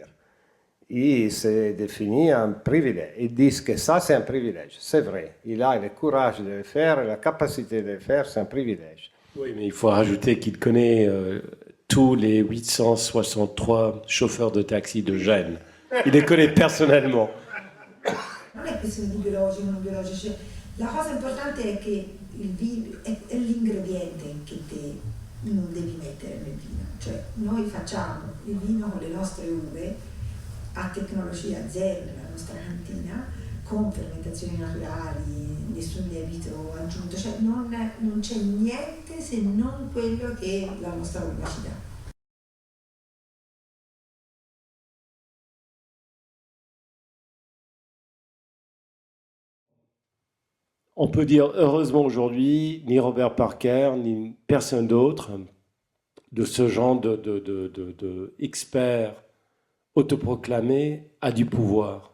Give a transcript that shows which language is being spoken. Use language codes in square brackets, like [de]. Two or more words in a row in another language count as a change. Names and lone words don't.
[fr] Il s'est défini un privilège. Ils disent que ça, c'est un privilège. C'est vrai. Il a le courage de le faire, la capacité de le faire, c'est un privilège. Oui, mais il faut rajouter qu'il connaît tous les 863 chauffeurs de taxi de Gênes. Il les connaît personnellement. [it] Non è che sei più veloce, meno veloce, cioè La cosa importante è che il vino è l'ingrediente che non devi mettere nel vino, cioè noi facciamo il vino con le nostre uve a tecnologia zero nella nostra cantina, con fermentazioni naturali, nessun lievito aggiunto, cioè non c'è niente se non quello che la nostra uva ci dà. [fr] On peut dire heureusement aujourd'hui, ni Robert Parker, ni personne d'autre de ce genre de expert autoproclamé a du pouvoir.